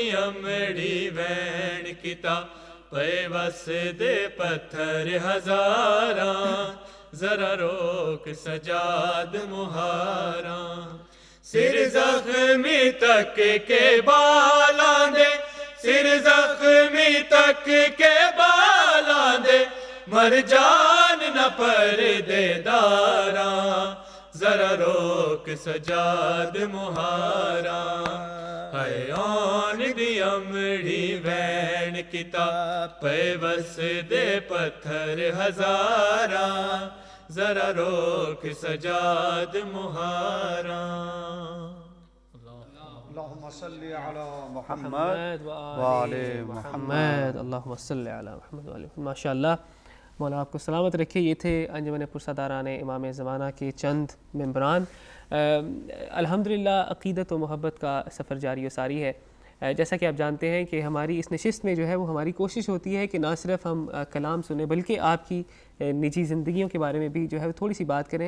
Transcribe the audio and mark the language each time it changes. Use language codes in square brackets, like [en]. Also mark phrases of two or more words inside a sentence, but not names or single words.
[skr] امڑی وین کیتا پیوس دے پتھر ہزاراں ذرا روک سجاد مہارا سر زخمی تک کے بالاں دے سر زخمی تک کے بالاں دے مر جان نہ پردے داراں ذرا روک سجاد مہارا ہیون دی امڑی وین کیتا پیوس دے پتھر ہزاراں ذرا روک سجاد مہارا [ar] اللہم صلی علی محمد وآل محمد. اللہم صلی علی محمد وآل محمد. [ur] ماشاء اللہ، مولا آپ کو سلامت رکھے. یہ تھے انجمن پرساداران امام زمانہ کے چند ممبران. الحمدللہ عقیدت و محبت کا سفر جاری و ساری ہے. جیسا کہ آپ جانتے ہیں کہ ہماری اس نشست میں جو ہے وہ ہماری کوشش ہوتی ہے کہ نہ صرف ہم کلام سنیں بلکہ آپ کی نجی زندگیوں کے بارے میں بھی جو ہے تھوڑی سی بات کریں.